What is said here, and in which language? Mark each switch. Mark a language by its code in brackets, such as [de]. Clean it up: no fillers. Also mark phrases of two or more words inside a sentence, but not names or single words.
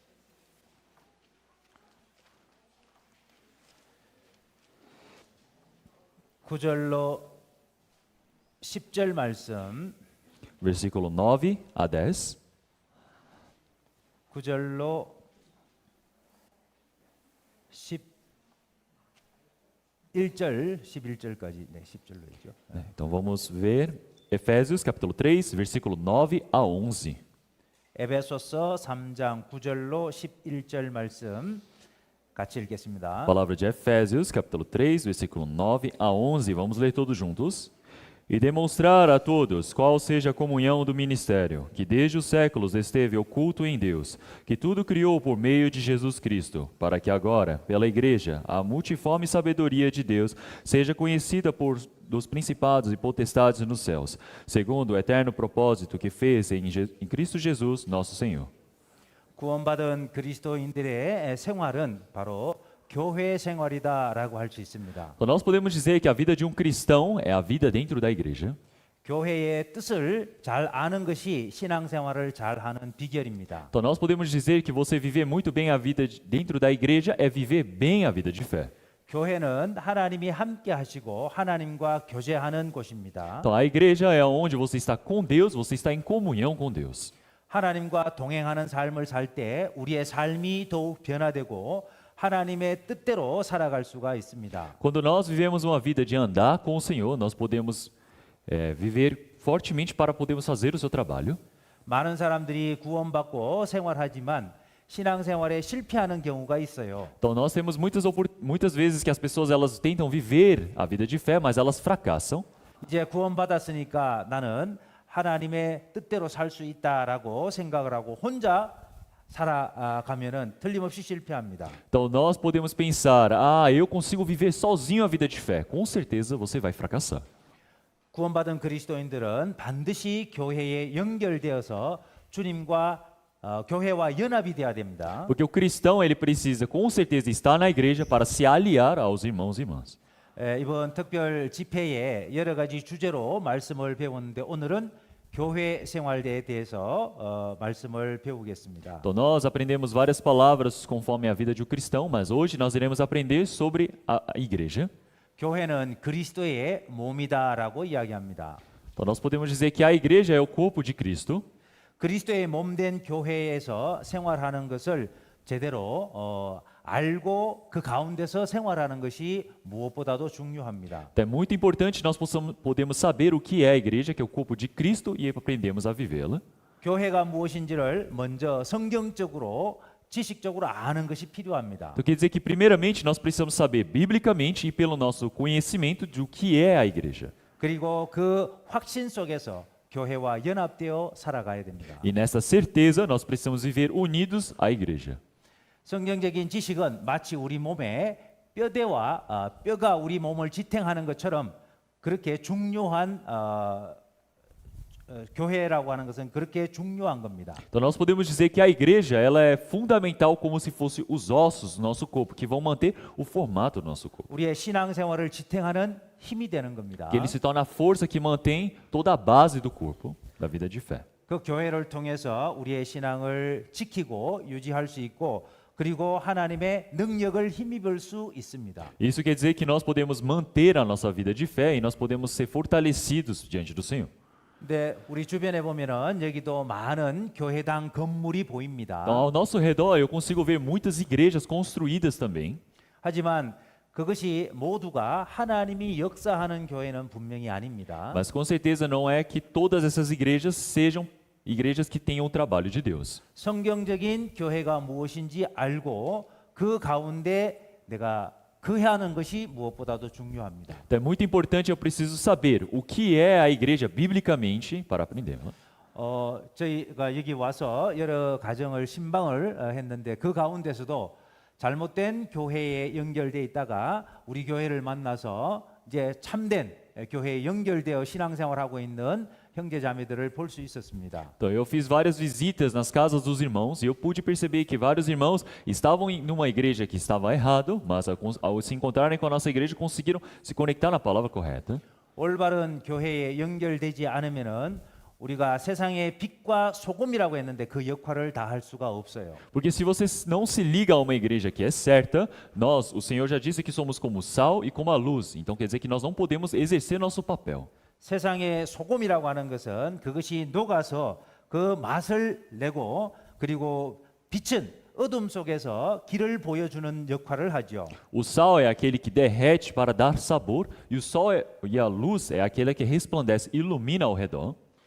[ko] 9절로 10절 말씀 [pt] Versículo 9 a 10. [ko] 9절로 11절 11절까지 네, 10절로 있죠. [pt] Então vamos ver Efésios, capítulo 3, versículo 9 a 11. [ko] 에베소서 3장 9절로 11절 말씀 같이 읽겠습니다. [pt] Palavra de Efésios, capítulo 3, versículo 9 a 11. Vamos ler todos juntos. E demonstrar a todos qual seja a comunhão do ministério, que desde os séculos esteve oculto em Deus, que tudo criou por meio de Jesus Cristo, para que agora, pela Igreja, a multiforme sabedoria de Deus seja conhecida dos principados e potestades nos céus, segundo o eterno propósito que fez em Cristo Jesus, nosso Senhor. [ko] 구원받은 그리스도인들의 생활은 바로 교회 생활이다라고 할 수 있습니다. [pt] Então, nós podemos dizer que a vida de um cristão é a vida dentro da igreja. [ko] 교회의 뜻을 잘 아는 것이 신앙생활을 잘 하는 비결입니다. [pt] Então, nós podemos dizer que você viver muito bem a vida dentro da igreja é viver bem a vida de fé. [ko] 교회는 하나님이 함께 하시고 하나님과 교제하는 곳입니다. [pt] Então, a igreja é onde você está com Deus, você está em comunhão com Deus. [ko] 하나님과 동행하는 삶을 살 때 우리의 삶이 더욱 변화되고 하나님의 뜻대로 살아갈 수가 있습니다. [pt] Quando nós vivemos uma vida de andar com o Senhor, nós podemos viver fortemente para podermos fazer o seu trabalho. [ko] 많은 사람들이 구원받고 생활하지만 신앙생활에 실패하는 경우가 있어요. [pt] Então nós temos muitas vezes que as pessoas elas tentam viver a vida de fé, mas elas fracassam. [ko] 이제 구원받았으니까 나는 하나님의 뜻대로 살 수 있다라고 생각을 하고 혼자 살아가면은 틀림없이 실패합니다. [pt] Então nós podemos pensar, eu consigo viver sozinho a vida de fé. Com certeza você vai fracassar. [ko] 구원받은 그리스도인들은 반드시 교회에 연결되어서 주님과 교회와 연합이 되어야 됩니다. [pt] Porque o cristão ele precisa com certeza estar na igreja para se aliar aos irmãos e irmãs. [ko] 이번 특별 집회에 여러 가지 주제로 말씀을 배웠는데 오늘은 교회 생활에 대해서 말씀을 배우겠습니다. [pt] Então nós aprendemos várias palavras conforme a vida de um cristão, mas hoje nós iremos aprender sobre a igreja. [ko] 교회는 그리스도의 몸이다라고 이야기합니다. [pt] Então nós podemos dizer que a igreja é o corpo de Cristo. [ko] 그리스도의 몸된 교회에서 생활하는 것을 제대로 알고 그 가운데서 생활하는 것이 무엇보다도 중요합니다. [pt] Então é muito importante nós podemos saber o que é a igreja, que é o corpo de Cristo, e aprendemos a vivê-la. [ko] 교회가 무엇인지를 먼저 성경적으로 지식적으로 아는 것이 필요합니다. [pt] Então quer dizer que primeiramente nós precisamos saber biblicamente e pelo nosso conhecimento do que é a igreja. [ko] 그리고 그 확신 속에서 교회와 연합되어 살아가야 됩니다. [pt] E nessa certeza nós precisamos viver unidos à igreja. [ko] 성경적인 지식은 마치 우리 몸에 뼈대와 뼈가 우리 몸을 지탱하는 것처럼 그렇게 중요한 교회라고 하는 것은 그렇게 중요한 겁니다. [pt] Então nós podemos dizer que a igreja ela é fundamental como se fosse os ossos do nosso corpo, que vão manter o formato do nosso corpo. [ko] 우리의 신앙생활을 지탱하는 힘이 되는 겁니다. [pt] Que ele se torna a força que mantém toda a base do corpo da vida de fé. [ko] 그 교회를 통해서 우리의 신앙을 지키고 유지할 수 있고 그리고 하나님의 능력을 힘입을 수 있습니다. [pt] Isso quer dizer que nós podemos manter a nossa vida de fé e nós podemos ser fortalecidos diante do Senhor. [ko] 근데 우리 주변에 보면은 여기도 많은 교회당 건물이 보입니다. [pt] Então, ao nosso redor eu consigo ver muitas igrejas construídas também. [ko] 하지만 그것이 모두가 하나님이 역사하는 교회는 분명히 아닙니다. [pt] Mas com certeza não é que todas essas igrejas sejam igrejas que tenham o trabalho de Deus. [ko] 성경적인 교회가 무엇인지 알고 그 가운데 내가 거하는 것이 무엇보다도 중요합니다. [pt] Então é muito importante, eu preciso saber o que é a igreja biblicamente para aprendê-la. [ko] 저희가 여기 와서 여러 가정을 신방을 했는데 그 가운데서도 잘못된 교회에 연결돼 있다가 우리 교회를 만나서 이제 참된 교회에 연결되어 신앙생활하고 있는 형제자매들을 볼 수 있었습니다. [pt] Então eu fiz várias visitas nas casas dos irmãos e eu pude perceber que vários irmãos estavam numa igreja que estava errado, mas ao se encontrarem com a nossa igreja conseguiram se conectar na palavra correta. [ko] 올바른 교회에 연결되지 않으면은 우리가 세상의 빛과 소금이라고 했는데 그 역할을 다 할 수가 없어요. [pt] Porque se você não se liga a uma igreja que é certa, o Senhor já disse que somos como o sal e como a luz. Então quer dizer que nós não podemos exercer nosso papel. [ko] 세상의 소금이라고 하는 것은 그것이 녹아서 그 맛을 내고 그리고 빛은 어둠 속에서 길을 보여주는 역할을 하죠. [pt] O sal é aquele que derrete para dar sabor e a luz é aquela que resplandece, ilumina ao redor.